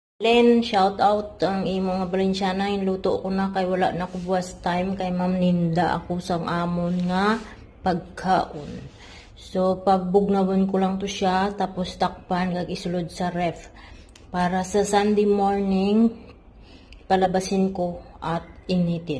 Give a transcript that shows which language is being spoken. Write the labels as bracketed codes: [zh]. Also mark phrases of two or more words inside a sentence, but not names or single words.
[hil] Len, shout out ang imo nga Balensyana, [tl] yung luto ko na [hil] kay wala na ko buwas time kay Ma'am Ninda ako sang amon nga pagkaon. So pagbugnawon ko lang to siya tapos takpan kag isulod sa ref para sa [en] Sunday morning [tl] palabasin ko at initin.